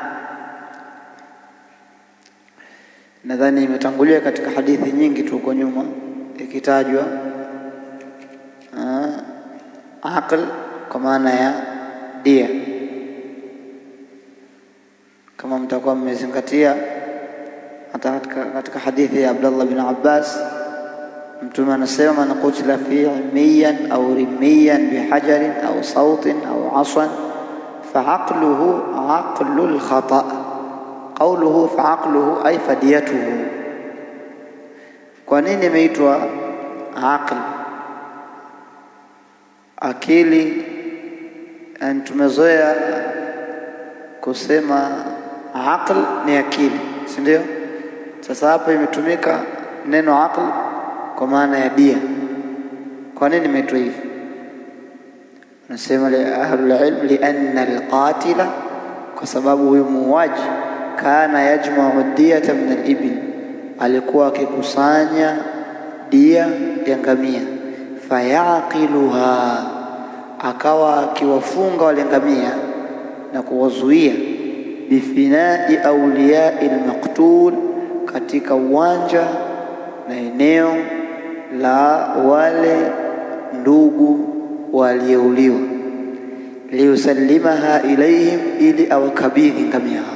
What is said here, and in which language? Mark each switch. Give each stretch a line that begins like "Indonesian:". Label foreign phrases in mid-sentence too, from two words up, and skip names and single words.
Swahili: Nadhani imetangulia katika hadithi nyingi tu huko nyuma ikitajwa aql kwa maana ya dia. Kama mtakuwa mmezingatia hata katika hadithi ya Abdullah bin Abbas, Mtume anasema:
Arabic: من قتل في عميا أو رميا بحجر أو سوط أو عصا فعقله عقل الخطأ. قوله فعقله أي فديته.
Swahili: kwa nini imeitwa aql? Akili, tumezoea kusema aql ni akili, si ndio? Sasa hapa imetumika neno aql kwa maana ya dia. Kwa nini imeitwa hivi? Nasema
Arabic: أهل العلم لأن القاتل,
Swahili: kwa sababu huyu muuaji
Arabic: كان يجمع دية من الإبل,
Swahili: alikuwa akikusanya dia ya ngamia. Fayaqiluha, akawa akiwafunga wale ngamia na kuwazuia
Arabic: بفناء أولياء المقتول,
Swahili: katika uwanja na eneo la wale ndugu waliyeuliwa,
Arabic: ليسلمها إليهم,
Swahili: ili awakabidhi ngamia hao.